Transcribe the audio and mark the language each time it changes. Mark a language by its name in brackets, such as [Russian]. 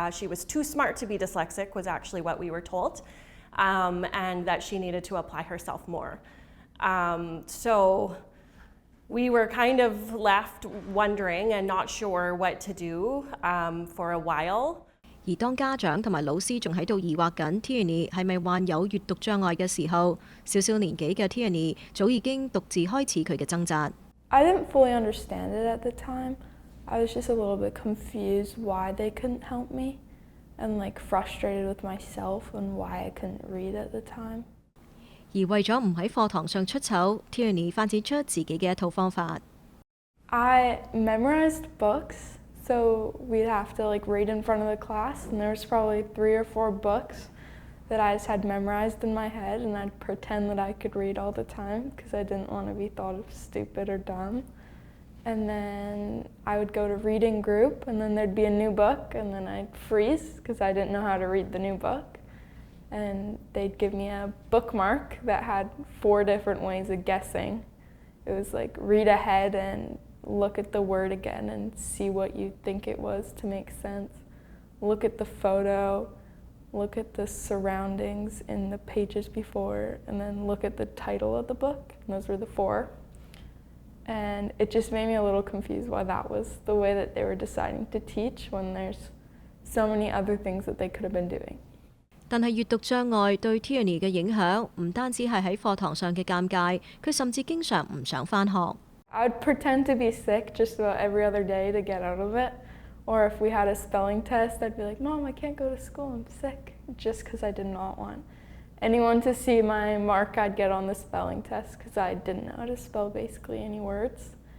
[English] She was too smart to be dyslexic was actually what we were told, and that she needed to apply herself more. So we were kind of left wondering and not sure what to do for a while. [Cantonese] 而當家長同埋老師仲喺度疑惑緊 Tierney 係咪患有閱讀障礙嘅時候，小小年紀嘅 Tierney 早已經獨自開始佢嘅掙扎。 [English] I didn't fully understand it at the time. I was just a little bit confused why they couldn't help me and frustrated with myself and why I couldn't read at the time. [Cantonese] 而為咗唔喺課堂上出醜 ，Tierney 發展出自己嘅一套方法。 [English] I memorized books, so we'd have to read in front of the class, and there was probably 3 or 4 books that I just had memorized in my head, and I'd pretend that I could read all the time because I didn't want to be thought of stupid or dumb. And then I would go to reading group, and then there'd be a new book, and then I'd freeze because I didn't know how to read the new book. And they'd give me a bookmark that had 4 different ways of guessing. It was read ahead and look at the word again and see what you think it was to make sense. Look at the photo, look at the surroundings in the pages before, and then look at the title of the book. And those were the 4. And it just made me a little confused why that was the way that they were deciding to teach when there's so many other things that they could have been doing. [Cantonese] 但係閱讀障礙對 Tierney 嘅影響唔單止係喺課堂上嘅尷尬，佢甚至經常唔想返學。 [English] I would pretend to be sick just about every other day to get out of it. Or if we had a spelling test, I'd be like, Mom, I can't go to school, I'm sick, just because I did not want anyone to see my mark I'd get on the spelling test because I didn't know how to spell basically any words.